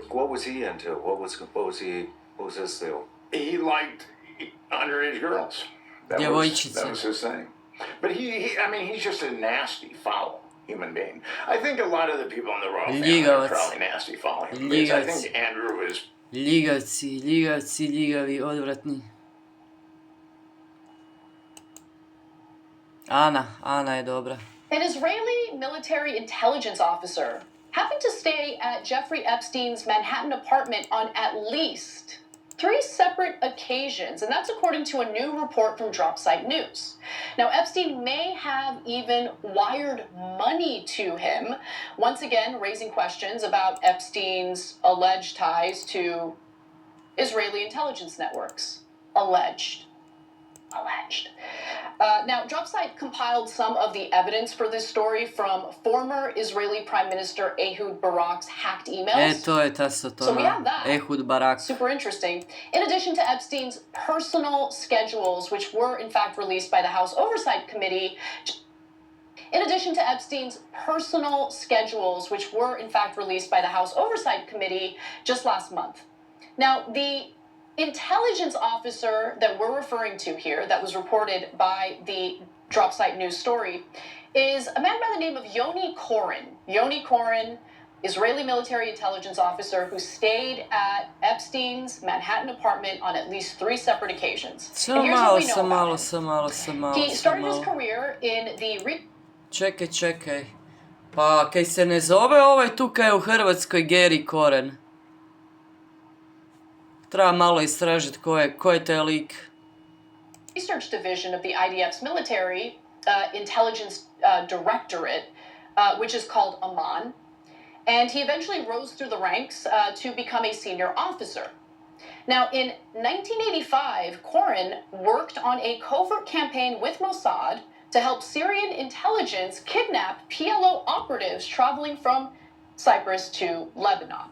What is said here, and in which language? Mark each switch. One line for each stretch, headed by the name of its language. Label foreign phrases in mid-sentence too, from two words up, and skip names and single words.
English: What was he into? What was his deal? He liked underage girls. That was his thing. But he's just a nasty, foul human being. I think a lot of the people in the royal family are probably nasty, foul human beings. I think Andrew is...
Croatian: Ljigavi, odvratni. Ana je dobra.
English: An Israeli military intelligence officer happened to stay at Jeffrey Epstein's Manhattan apartment on at least 3 separate occasions, and that's according to a new report from Dropsite News. Now, Epstein may have even wired money to him, once again raising questions about Epstein's alleged ties to Israeli intelligence networks. Alleged. Now, Dropsite compiled some of the evidence for this story from former Israeli Prime Minister Ehud Barak's hacked emails.
Croatian: To je ta satona.
English: So we have that. Ehud Barak. Super interesting. In addition to Epstein's personal schedules, which were in fact released by the House Oversight Committee. Just last month. Now, the intelligence officer that we're referring to here, that was reported by the Dropsite News story, is a man by the name of Yoni Koren. Yoni Koren, Israeli military intelligence officer who stayed at Epstein's Manhattan apartment on at least 3 separate occasions. And here's what we know about him. He started his career in the...
Croatian: Čekaj. Pa, kaj se ne zove ovaj tukaj u Hrvatskoj Geri Koren? Treba malo istražiti ko je taj lik.
English: Research division of the IDF's military intelligence directorate, which is called Amman. And he eventually rose through the ranks to become a senior officer. Now, in 1985, Koren worked on a covert campaign with Mossad to help Syrian intelligence kidnap PLO operatives traveling from Cyprus to Lebanon.